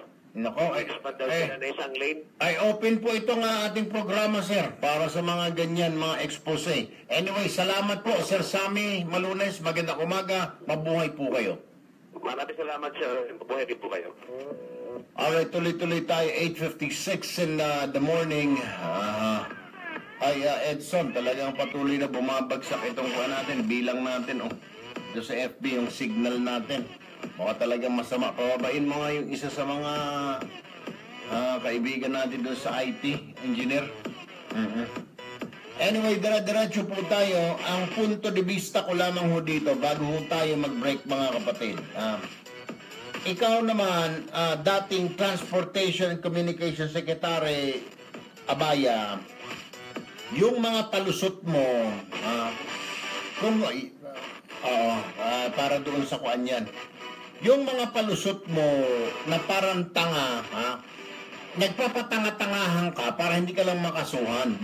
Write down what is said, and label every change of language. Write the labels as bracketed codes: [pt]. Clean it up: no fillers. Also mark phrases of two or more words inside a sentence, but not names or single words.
[tl] Expand daw sila na isang lane. Ay, open po itong ating programa, sir, para sa mga ganyan, mga expose. Anyway, salamat po, Sir Sammy Malunas. Magandang umaga. Mabuhay po kayo. Maraming salamat, Sir. Mabuhay din po kayo. Alright, tuloy-tuloy tayo. [en] 8:56 in the morning. [tl] Edson, talagang patuloy na bumabagsak itong kuha natin, bilang natin, doon sa FB, yung signal natin. Baka talagang masama. Pababain mo nga yung isa sa mga kaibigan natin doon sa IT, engineer. Anyway, diretso po tayo. Ang [es] punto de vista [tl] ko lamang ho dito, bago ho tayo mag-break, mga kapatid. Ikaw naman, dating [en] Transportation and Communication Secretary [tl] Abaya, yung mga palusot mo, para doon sa kuan yan, yung mga palusot mo na parang tanga, nagpapatanga-tangahan ka para hindi ka lang makasuhan.